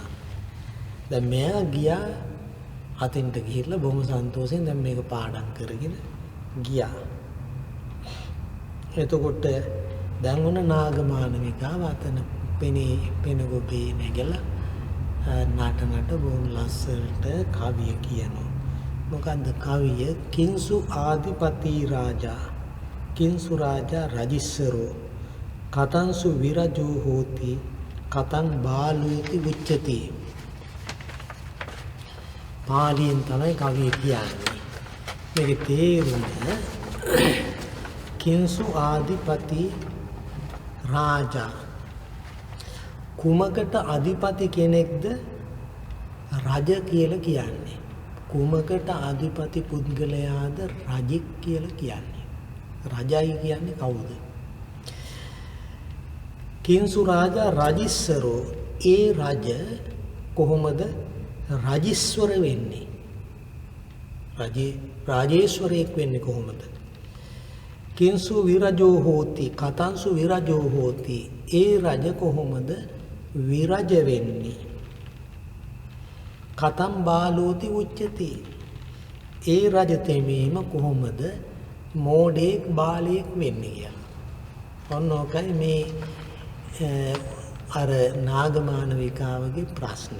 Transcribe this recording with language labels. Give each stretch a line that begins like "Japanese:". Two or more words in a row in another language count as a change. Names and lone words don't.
Sinhala: දැන් මෙයා ගියා අතින්ට ගිහිල්ලා බොහොම සන්තෝෂෙන් දැන් මේක පාඩම් කරගෙන ගියා. එතකොට දැන් උන නාගමානවිකාව අතන පෙන ගොබේ නැගලා නාටනට බොහොම ලස්සනට කවිය කියනවා. මොකන්ද කවිය?
Pali: කිංසු ආදිපති රාජා කිංසු රාජා රජිස්සරෝ කතංසු විරජෝ හෝති කතං බාලුති උච්චති.
Sinhala: පාලියෙන් තමයි කවිය කියන්නේ. මේකේ තේරුම
Pali: කිංසු ආදිපති රාජා
Sinhala: කුමකට අධිපති කෙනෙක්ද රජ කියලා කියන්නේ. කුමකට අධිපති පුද්ගලයාද රජෙක් කියලා කියන්නේ. රජයි කියන්නේ කවුද?
Pali: කිංසු රාජා රජිස්සරෝ
Sinhala: ඒ රජ කොහොමද රජිස්වර වෙන්නේ? රාජේශ්වරයෙක් වෙන්නේ කොහොමද?
Pali: කිංසු විරජෝ හෝති කතංසු විරජෝ හෝති
Sinhala: ඒ රජ කොහොමද විරජ වෙන්නේ?
Pali: කතම් බාලෝති උච්චති
Sinhala: ඒ රජ තෙමීම කොහොමද මෝඩෙක් බාලයෙක් වෙන්නේ කියලා. ඔන්න ඔකයි මේ අර නාගමානවිකාවගේ ප්‍රශ්නේ.